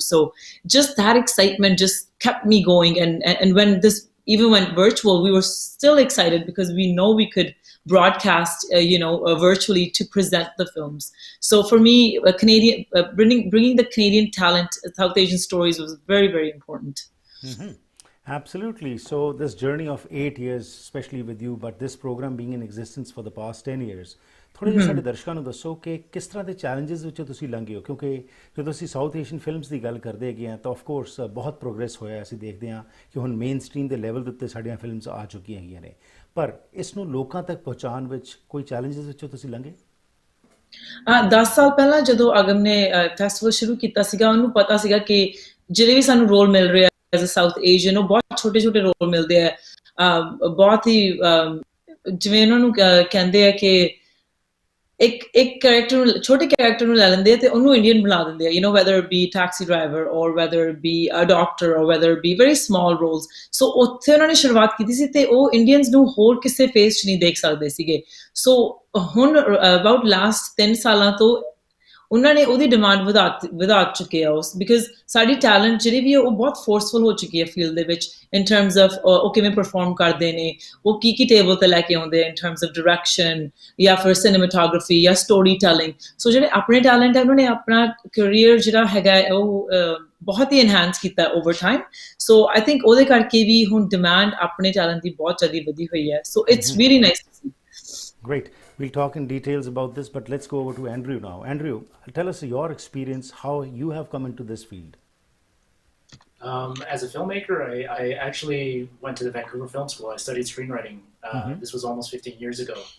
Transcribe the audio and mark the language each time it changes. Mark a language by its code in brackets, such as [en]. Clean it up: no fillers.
[en] So just that excitement just kept me going. And when this even went virtual, we were still excited because we know we could broadcast, virtually to present the films. So for me, bringing the Canadian talent, South Asian stories was very, very important. Absolutely. So this journey of 8 years, especially with you, but this program being in existence for the past 10 years, [pa] ਥੋੜੇ ਜਿਹੇ ਸਾਡੇ ਦਰਸ਼ਕਾਂ ਨੂੰ ਦੱਸੋ ਕਿ ਕਿਸ ਤਰ੍ਹਾਂ ਦੇ ਚੈਲੰਜਸ ਵਿੱਚੋਂ ਤੁਸੀਂ ਲੰਘੇ ਹੋ ਕਿਉਂਕਿ ਜਦੋਂ ਅਸੀਂ ਸਾਊਥ ਏਸ਼ੀਅਨ ਫਿਲਮਸ ਦੀ ਗੱਲ ਕਰਦੇ ਹੈਗੇ ਹਾਂ ਤਾਂ ਆਫ ਕੋਰਸ ਬਹੁਤ ਪ੍ਰੋਗਰੈਸ ਹੋਇਆ ਅਸੀਂ ਦੇਖਦੇ ਹਾਂ ਕਿ ਹੁਣ ਮੇਨ ਸਟ੍ਰੀਮ ਦੇ ਲੈਵਲ ਦੇ ਉੱਤੇ ਸਾਡੀਆਂ ਫਿਲਮਸ ਆ ਚੁੱਕੀਆਂ ਹੈਗੀਆਂ ਨੇ ਪਰ ਇਸ ਨੂੰ ਲੋਕਾਂ ਤੱਕ ਪਹੁੰਚਾਉਣ ਵਿੱਚ ਕੋਈ ਚੈਲੰਜਸ ਵਿੱਚੋਂ ਤੁਸੀਂ ਲੰਘੇ 10 ਸਾਲ ਪਹਿਲਾਂ ਜਦੋਂ ਅਗਮ ਨੇ ਫੈਸਟੀਵਲ ਸ਼ੁਰੂ ਕੀਤਾ ਸੀਗਾ ਉਹਨੂੰ ਪਤਾ ਸੀਗਾ ਕਿ ਜਿਹੜੇ ਵੀ ਸਾਨੂੰ ਰੋਲ ਮਿਲ ਰਿਹਾ ਐਜ਼ ਅ ਸਾਊਥ ਏਸ਼ੀਅਨ ਉਹ ਬਹੁਤ ਛੋਟੇ ਛੋਟੇ ਰੋਲ ਮਿਲਦੇ ਆ ਬਹੁਤ ਹੀ ਜਿਵੇਂ ਉਹਨਾਂ ਨੂੰ ਕਹਿੰਦੇ ਆ ਕਿ ਇੱਕ character ਨੂੰ ਛੋਟੇ character ਨੂੰ ਲੈ ਲੈਂਦੇ ਆ ਤੇ ਉਹਨੂੰ Indian ਬਣਾ ਦਿੰਦੇ ਆ, [en] you know, whether it be taxi driver or whether it be a doctor or whether it be very small roles. [pa] So ਉੱਥੇ ਉਹਨਾਂ ਨੇ ਸ਼ੁਰੂਆਤ ਕੀਤੀ ਸੀ ਤੇ ਉਹ Indians ਨੂੰ ਹੋਰ ਕਿਸੇ ਫੇਸ 'ਚ ਨਹੀਂ ਦੇਖ ਸਕਦੇ ਸੀਗੇ. So ਹੁਣ about last 3 ਸਾਲਾਂ ਤੋਂ ਉਹਨਾਂ ਨੇ ਉਹਦੀ ਡਿਮਾਂਡ ਵਧਾ ਚੁੱਕੇ ਆ ਉਸ, ਬਿਕਾਜ਼ ਸਾਡੀ ਟੈਲੈਂਟ ਜਿਹੜੀ ਵੀ ਉਹ ਬਹੁਤ ਫੋਰਸਫੁਲ ਹੋ ਚੁੱਕੀ ਹੈ ਫੀਲਡ ਦੇ ਵਿੱਚ, ਇਨ ਟਰਮਸ ਆਫ ਉਹ ਕਿਵੇਂ ਪਰਫਾਰਮ ਕਰਦੇ ਨੇ, ਉਹ ਕੀ ਟੇਬਲ ਤੇ ਲੈ ਕੇ ਆਉਂਦੇ ਇਨ ਟਰਮਸ ਆਫ ਡਾਇਰੈਕਸ਼ਨ ਜਾਂ ਫਿਰ ਸਿਨੇਮੈਟੋਗ੍ਰਾਫੀ ਜਾਂ ਸਟੋਰੀ ਟੈਲਿੰਗ. ਸੋ ਜਿਹੜੇ ਆਪਣੇ ਟੈਲੈਂਟ ਹੈ ਉਹਨਾਂ ਨੇ ਆਪਣਾ ਕੈਰੀਅਰ ਜਿਹੜਾ ਹੈਗਾ ਉਹ ਬਹੁਤ ਹੀ ਇਨਹੈਂਸ ਕੀਤਾ over time. So I think ਉਹਦੇ ਕਰਕੇ ਵੀ ਹੁਣ ਡਿਮਾਂਡ ਆਪਣੇ ਟੈਲੈਂਟ ਦੀ ਬਹੁਤ ਜ਼ਿਆਦਾ ਵਧੀ ਹੋਈ ਹੈ. [en] So it's really nice to see. Great. We'll talk in details about this, but let's go over to Andrew now. Andrew, tell us your experience, how you have come into this field. As a filmmaker, I actually went to the Vancouver Film School. I studied screenwriting. This was almost 15 years ago.